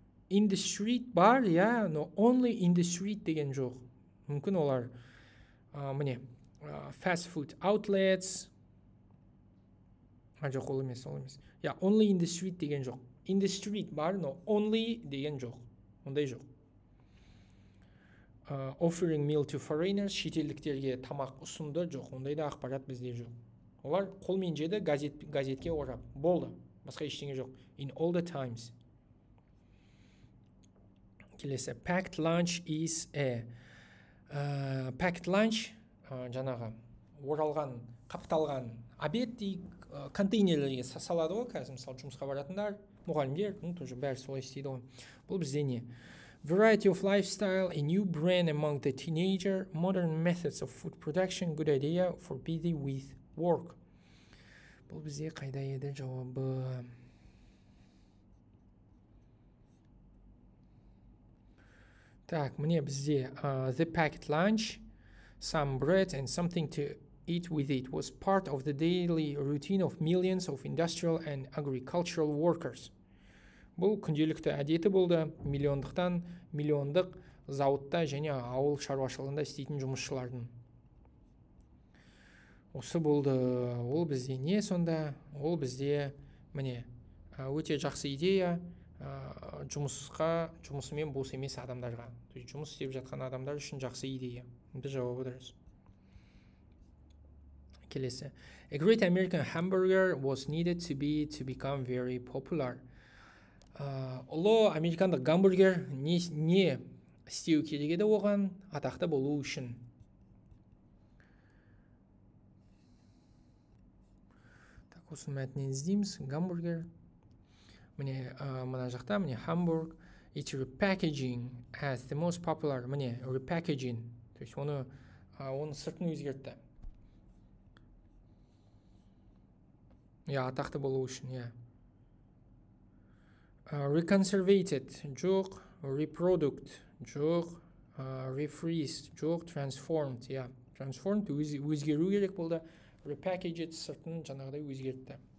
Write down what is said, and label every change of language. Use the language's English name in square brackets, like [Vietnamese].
[English] In the street [Kazakh] бар, [Russian] я, но [English] only in the street [Kazakh] деген жоқ. Мүмкін олар міне [English] fast food outlets. [Kazakh] Жоқ, ол емес. [Russian] Я, [English] only in the street [Kazakh] деген жоқ. [English] In the street [Kazakh] бар, [Russian] но [Kazakh] only деген жоқ. Ондай жоқ. [English] offering meal to foreigners, [Kazakh] шетелдіктерге тамақ ұсынды, жоқ, ондай да ақпарат бізде жоқ. Олар қолмен жеді, газетке орап, болды, басқа ештеңе жоқ. [English] In all the times. [Kazakh] Келесі, [English] packed lunch is a packed lunch, [Kazakh] жаңағы оралған, қапталған обед дейік, контейнерлерге салады ғой, қазір мысалы жұмысқа баратындар, мұғалімдер, [Russian] тоже [Kazakh] бәрі солай істейді ғой. Бұл бізде не? [English] Variety of lifestyle, a new brand among the teenager, modern methods of food production, good idea for busy with work. [Kazakh] Бұл бізде қайда еді жауабы? [Russian] Так, [Kazakh] міне бізде [English] the packed lunch, some bread and something to eat with it was part of the daily routine of millions of industrial and agricultural workers. [Kazakh] Бұл күнделікті әдеті болды, миллиондық зауытта және ауыл шаруашылығында істейтін жұмысшылардың. Осы болды. Ол бізде не сонда? Ол бізде міне өте жақсы идея жұмысымен бос емес адамдарға. Жұмыс істеп жатқан адамдар үшін жақсы идея. Бұл жауабы дұрыс. Келесі. [English] A great American hamburger was needed to become very popular. [Kazakh] Ұлы американдық гамбургер не істеу керек еді оған атақты болу үшін? [Russian] Так, [Kazakh] осы мәтінен іздейміз. Гамбургер. Міне мына жақта, міне Hamburg. [English] Its repackaging as the most popular. [Kazakh] Міне repackaging. [Russian] То есть [Kazakh] оны сыртын өзгертті. Атақты болу үшін, reconservated, жоқ, reproduct, жоқ, refreezed, жоқ, transformed, transformed өзгеру керек болды, repackaged сыртын жаңағыдай өзгертті.